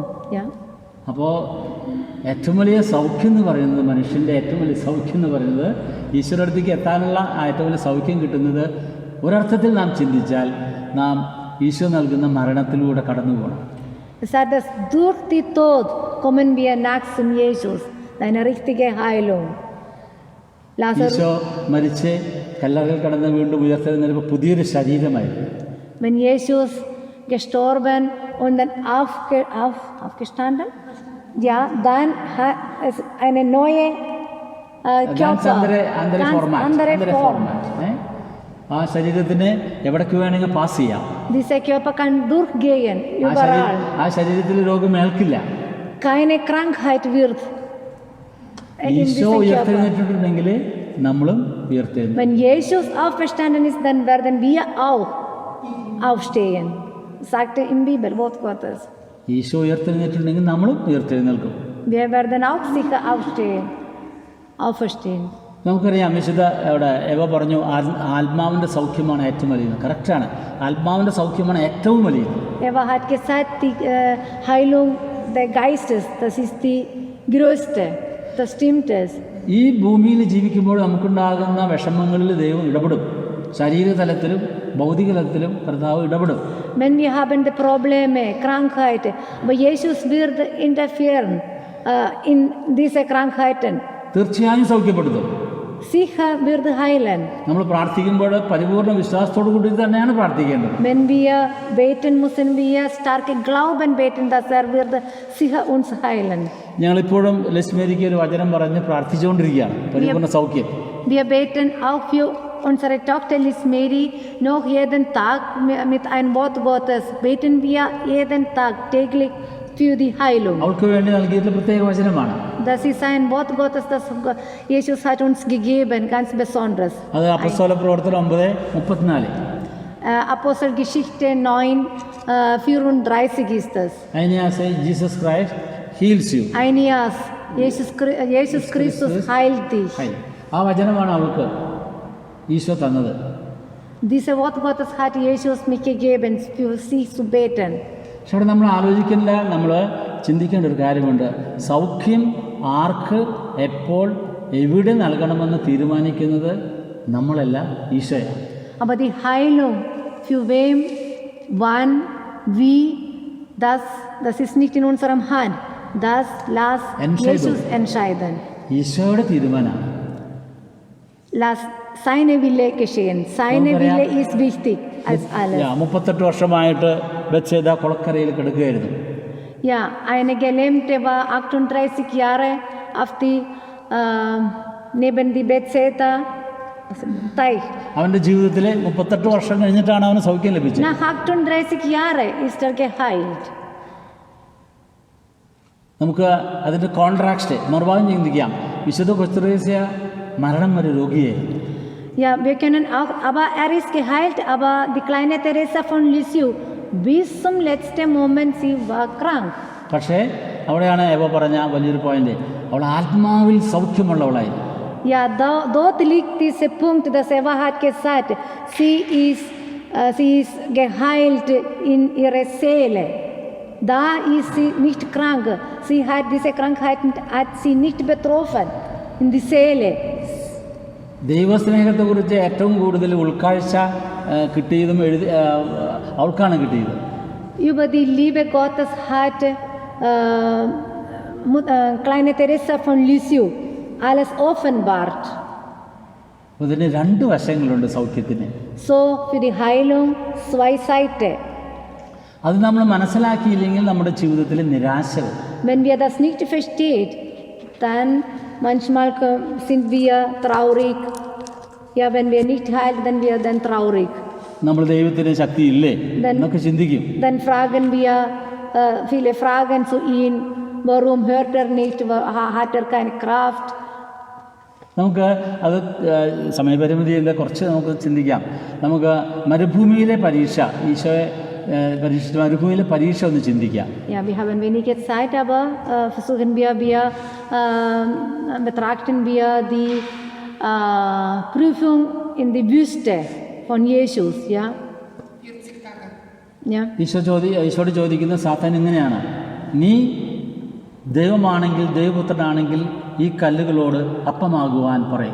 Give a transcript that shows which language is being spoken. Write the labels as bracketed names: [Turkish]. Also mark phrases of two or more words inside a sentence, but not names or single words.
[German] Ja? [Malayalam] അപ്പോൾ ഏറ്റവും വലിയ സൗഖ്യം എന്ന് പറയുന്നത്, മനുഷ്യൻ്റെ ഏറ്റവും വലിയ സൗഖ്യം എന്ന് പറയുന്നത്, ഈശ്വര അടുത്തേക്ക് എത്താനുള്ള ഏറ്റവും വലിയ സൗഖ്യം കിട്ടുന്നത് ഒരർത്ഥത്തിൽ നാം ചിന്തിച്ചാൽ നാം ഈശോ നൽകുന്ന മരണത്തിലൂടെ കടന്നു പോകണം. [German] Es sagt, dass durch die Tod kommen wir nach zum Jesus, eine richtige Heilung. [Malayalam] ഈശോ മരിച്ച് കല്ലറയിൽ കടന്ന് വീണ്ടും ഉയർത്തെഴുന്നേൽപ്പോൾ പുതിയൊരു ശരീരമായി. [German] Wenn Jesus gestorben und dann aufgestanden, ja, dann hat es eine neue Körper, andere Form. [Malayalam] ആ ശരീരത്തിന് എവിടേക്ക് വേണമെങ്കിൽ പാസ് ചെയ്യാം. [German] Dieser Körper kann durchgehen, überall. [Malayalam] ആ ശരീരത്തിൽ രോഗം ഏൽക്കില്ല. [German] Keine Krankheit wird in ഈശോ diesem Körper. [Malayalam] ഉയർത്തെഴുന്നേറ്റിട്ടുണ്ടെങ്കിൽ നമ്മളും ഉയർത്തെഴുന്നേൽക്കും. [German] Wenn Jesus auferstanden ist, dann werden wir auch aufstehen, sagte im Bibel, Wort Gottes. [Malayalam] ഈശോ ഉയർത്തെഴുന്നേറ്റിട്ടുണ്ടെങ്കിൽ നമ്മളും ഉയർത്തെഴുന്നേൽക്കും. [German] Wir werden auch sicher auferstehen. [Malayalam] നമുക്കറിയാം, വിശുദ്ധ അവിടെ എവ പറഞ്ഞു ആത്മാവിൻ്റെ സൗഖ്യമാണ് ഏറ്റവും വലിയത്. കറക്റ്റാണ്, ആത്മാവിൻ്റെ സൗഖ്യമാണ് ഏറ്റവും വലിയത്. [German] Eva hat gesagt, die Heilung des Geistes, das ist die größte, das stimmt es. [Malayalam] ഈ ഭൂമിയിൽ ജീവിക്കുമ്പോൾ നമുക്കുണ്ടാകുന്ന വിഷമങ്ങളിൽ ദൈവം ഇടപെടും. ശരീരതലത്തിലും ഭൗതിക തലത്തിലും കർത്താവ് ഇടപെടും. [German] Wenn wir haben die Probleme, Krankheiten, aber Jesus wird interferieren in diese Krankheiten. [Malayalam] തീർച്ചയായും സൗഖ്യപ്പെടുത്തും. [German] Sicher wird heilen. [Malayalam] നമ്മൾ പ്രാർത്ഥിക്കുമ്പോൾ പരിപൂർണ്ണ വിശ്വാസത്തോടു കൂടി തന്നെയാണ് പ്രാർത്ഥിക്കേണ്ടത്. [German] Wenn wir beten, müssen wir starke Glauben beten, dass wird sicher uns heilen. [Malayalam] ഞങ്ങളിപ്പോഴും ലക്ഷ്മേരിക്ക് ഒരു വചനം പറഞ്ഞ് പ്രാർത്ഥിച്ചുകൊണ്ടിരിക്കുകയാണ് പരിപൂർണ്ണ സൗഖ്യം. [German] Wir beten auch für unsere Tochter Lismeri noch jeden Tag mit einem Wort Gottes. Beten wir jeden Tag täglich für die Heilung. [Malayalam] അവൾക്ക് വേണ്ടി നൽകിയിട്ടുള്ള പ്രത്യേക വചനമാണ്. [German] Das ist ein Wort Gottes, das Jesus hat uns gegeben, ganz besonders. [Malayalam] അത് അപ്പോസ്തല പ്രവർത്തനം 9:34. [German] Apostelgeschichte 9:34 ist das. [English] Aeneas, Jesus Christ heals you. [German] Aeneas, Jesus Christus heilt dich. [Malayalam] ആ വചനമാണ് അവൾക്ക് ഈശോ തന്നത്. [German] Diese Wort Gottes hat Jesus mich gegeben, für sie zu beten. [Malayalam] പക്ഷെ അവിടെ നമ്മൾ ആലോചിക്കേണ്ട, നമ്മൾ ചിന്തിക്കേണ്ട ഒരു കാര്യമുണ്ട്. സൗഖ്യം ആർക്ക് എപ്പോൾ എവിടെ നൽകണമെന്ന് തീരുമാനിക്കുന്നത് നമ്മളല്ല, ഈശോയാണ്. [German] Aber die Heilung für wem, wann, wie, das ist nicht in unserem Hand. Das lass Jesus entscheiden. [Malayalam] ഈശോയുടെ തീരുമാനമാണ്. [German] Lass seine Wille geschehen. Seine Wille ist wichtig als alles. [Malayalam] 38 വർഷമായിട്ട് ബത്ശേദ കുളക്കരയിൽ കിടക്കുകയായിരുന്നു. [German] Ja, eine Gelähmte war 38 Jahre auf die neben die Bethesda Teich. [Malayalam] അവൻ്റെ ജീവിതത്തിൽ 38 വർഷം കഴിഞ്ഞിട്ടാണ് അവന് സൗഖ്യം ലഭിച്ചത്. [German] Nach 38 Jahren ist geheilt. [Malayalam] നമുക്ക് അതിൻ്റെ കോൺട്രാക്സ്റ്റ് മറുഭാഗം ചിന്തിക്കാം. വിശുദ്ധ കൊസ്തുറേസ്യ മരണം വരെ രോഗിയായിരുന്നു. [German] Ja, wir können auch, aber ist geheilt, aber die kleine Teresa von Lisieux, bis zum letzten Moment, sie war krank. [Malayalam] പക്ഷേ അവിടെയാണ് എവ പറഞ്ഞ വലിയൊരു പോയിന്റ്, അവൾ ആത്മാവിൽ സൗഖ്യമുള്ളവളായിരുന്നു. [German] Ja, dort liegt dieser Punkt, dass Eva hat gesagt, sie ist geheilt in ihrer Seele. Da ist sie nicht krank. Sie hat diese Krankheit hat sie nicht betroffen in die Seele. [Malayalam] ദൈവസ്നേഹത്തെക്കുറിച്ച് ഏറ്റവും കൂടുതൽ ഉൾക്കാഴ്ച കിട്ടിയതും അവൾക്കാണ് കിട്ടിയത്. [German] Über die Liebe Gottes hat kleine Teresa von Lisieux alles offenbart. [Malayalam] അതിന് രണ്ട് വശങ്ങളുണ്ട് സൗഖ്യത്തിന്. [German] So für die Heilung zwei Seiten. [Malayalam] അത് നമ്മൾ മനസ്സിലാക്കിയില്ലെങ്കിൽ നമ്മുടെ ജീവിതത്തിൽ നിരാശ വരും. [German] Wenn wir das nicht verstehen, dann manchmal sind wir traurig. Ja, wenn wir nicht heilen, dann wir dann traurig. [Malayalam] നമ്മൾ ദൈവത്തിന് ശക്തിയില്ലേ എന്നൊക്കെ ചിന്തിക്കും. [German] Dann fragen wir viele Fragen zu ihm. Warum hört nicht? Hat keine Kraft? [Malayalam] നമുക്ക് അത് സമയപരിമിതിയില്ല, കുറച്ച് നമുക്ക് ചിന്തിക്കാം. നമുക്ക് മരുഭൂമിയിലെ പരീക്ഷ, ഈശോയെ പരീക്ഷിച്ച മരുഭൂമിയിലെ പരീക്ഷ ഒന്ന് ചിന്തിക്കാം. [German] Ja, wir haben wenige Zeit, aber versuchen betrachten wir die Prüfung in die Wüste von Jesus, ja? 40 Tage. Ja. [Malayalam] ഈശോയോട് ചോദിക്കുന്ന സാത്താൻ എങ്ങനെയാണ്, നീ ദൈവമാണെങ്കിൽ ദൈവപുത്രനാണെങ്കിൽ ഈ കല്ലുകളോട് അപ്പമാകുവാൻ പറയും.